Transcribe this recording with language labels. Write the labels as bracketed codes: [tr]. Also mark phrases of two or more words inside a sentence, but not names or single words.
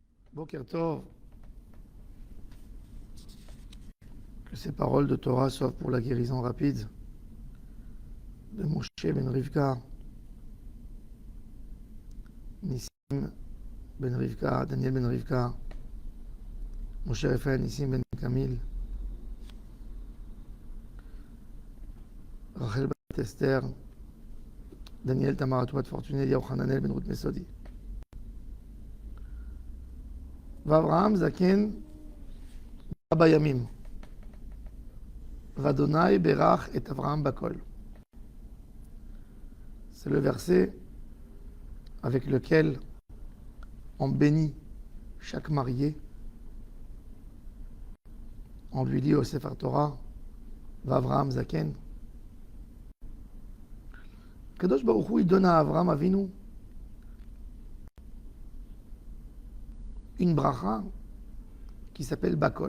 [he] בוקר טוב, [fr] que ces paroles de Torah soient pour la guérison rapide de Moshe ben Rivka, Nissim ben Rivka, Daniel ben Rivka, Moshe Raphaël Nissim ben Camille, Rachel ben Esther, Daniel Tamar Atouat Fortuné, Yohananel ben Ruth Mesodi. [he] ואברהם זקן בא בימים. וה' ברך את אברהם בכל. [fr] C'est le verset avec lequel on bénit chaque marié. On lui dit au Sefer Torah, [he] ואברהם זקן. [fr] Kadosh Baruch Hu, il donne à Avraham Avinu une bracha qui s'appelle Bakol.